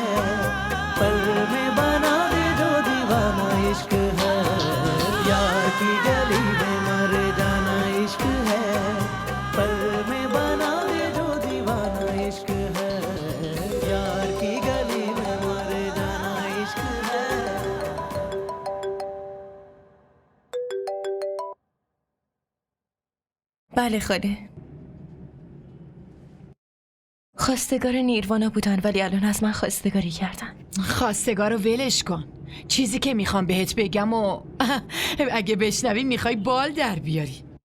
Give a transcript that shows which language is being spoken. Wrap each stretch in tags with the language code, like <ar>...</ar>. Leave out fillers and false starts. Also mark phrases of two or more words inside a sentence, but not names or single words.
<hi>पल में बना दे जो दीवाना इश्क है, यार की गली में मर जाना इश्क है। पल में बना दे जो दीवाना इश्क है, यार की गली में मर जाना इश्क है।</hi> <fa>بله خاله. خواستگار نیروانا بودن ولی الان از من خواستگاری کردن. خواستگار رو ولش کن. چیزی که میخوام بهت بگم و اگه بشنوی میخوای بال در بیاری.</fa>